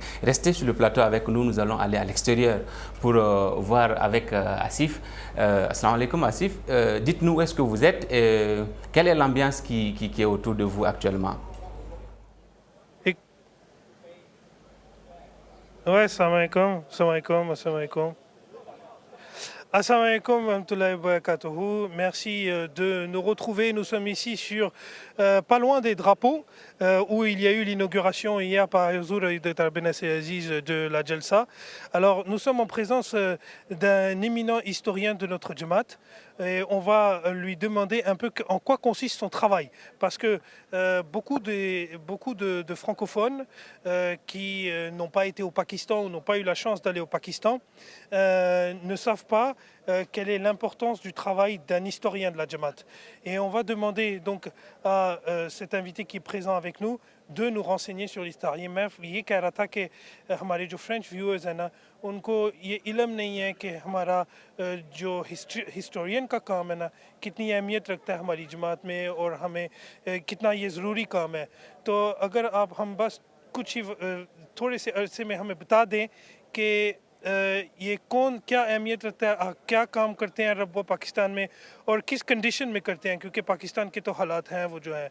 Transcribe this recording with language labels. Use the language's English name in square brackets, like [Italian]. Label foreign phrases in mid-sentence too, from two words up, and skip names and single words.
[French] Restez sur le plateau avec nous. Nous allons aller à l'extérieur pour voir avec Asif. [Arabic] السلام علیکم Asif. [French] Dites-nous où est-ce que vous êtes et quelle est l'ambiance qui est autour de vous actuellement? Ouais, [Arabic] السلام علیکم، السلام علیکم، السلام علیکم. السلام علیکم ورحمۃ اللہ وبرکاتہ. [French] Merci de nous retrouver. Nous sommes ici sur pas loin des drapeaux où il y a eu l'inauguration hier par Huzour Dr Ben Aziz de la Jalsa. Alors nous sommes en présence d'un éminent historien de notre Jamaat et on va lui demander un peu en quoi consiste son travail. Parce que beaucoup de francophones qui n'ont pas été au Pakistan ou n'ont pas eu la chance d'aller au Pakistan ne savent pas quelle est l'importance du travail d'un historien de la Jamaat. Et on va demander donc à cet invité qui est présent avec nous de nous renseigner sur l'histoire. [Urdu] یہ کہہ رہا تھا کہ ہمارے جو [English] French viewers [Urdu] ہیں نا ان کو یہ علم نہیں ہے کہ ہمارا جو ہسٹورین کا کام ہے نا کتنی اہمیت رکھتا ہے ہماری جماعت میں اور ہمیں کتنا یہ ضروری کام ہے. تو اگر آپ ہم بس کچھ ہی تھوڑے سے عرصے میں ہمیں بتا دیں کہ یہ کون کیا اہمیت رکھتا ہے، کیا کام کرتے ہیں عرب و پاکستان میں اور کس کنڈیشن میں کرتے ہیں، کیونکہ پاکستان کے تو حالات ہیں وہ جو ہیں.